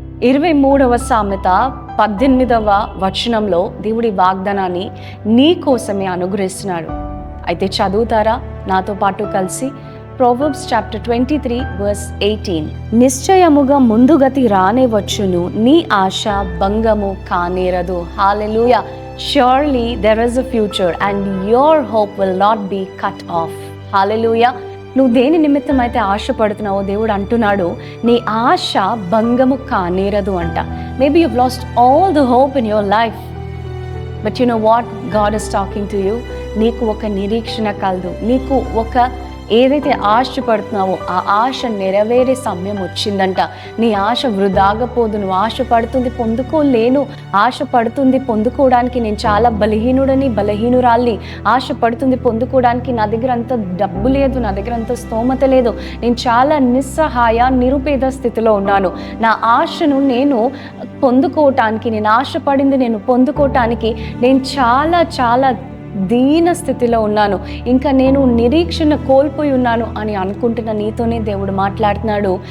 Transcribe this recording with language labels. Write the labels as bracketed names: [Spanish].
[Telugu] 23వ సామెత 18వ వచనంలో దేవుడి వాగ్దానాన్ని నీ కోసమే అనుగ్రహిస్తున్నాడు. అయితే చదువుతారా నాతో పాటు కలిసి? [English] Proverbs chapter 23 verse 18. [Telugu] నిశ్చయముగా ముందుగతి రానే వచ్చును, నీ ఆశ భంగము కానేరదు. [English] Hallelujah. Surely there is a future and your hope will not be cut off. Hallelujah. [Telugu] నువ్వు దేని నిమిత్తం అయితే ఆశపడుతున్నావో దేవుడు అంటున్నాడు, నీ ఆశ భంగము కానేరదు అంట. [English] Maybe you've lost all the hope in your life. But you know what? God is talking to you. [Telugu] నీకు ఒక నిరీక్షణ కలదు. నీకు ఒక ఏదైతే ఆశపడుతున్నావో ఆ ఆశ నెరవేరే సమయం వచ్చిందంట. నీ ఆశ వృధాగా పోదు. నువ్వు ఆశపడుతుంది పొందుకోలేను, ఆశపడుతుంది పొందుకోవడానికి నేను చాలా బలహీనుడని, బలహీనురాల్ని, ఆశపడుతుంది పొందుకోవడానికి నా దగ్గర అంత డబ్బు లేదు, నా దగ్గర అంత స్తోమత లేదు, నేను చాలా నిస్సహాయ నిరుపేద స్థితిలో ఉన్నాను, నా ఆశను నేను పొందుకోవటానికి, నేను ఆశపడింది నేను పొందుకోవటానికి నేను చాలా చాలా దీన స్థితిలో ఉన్నాను, ఇంకా నేను నిరీక్షణ కోల్పోయి ఉన్నాను అని అనుకుంటున్న నీతోనే దేవుడు మాట్లాడుతున్నాడు.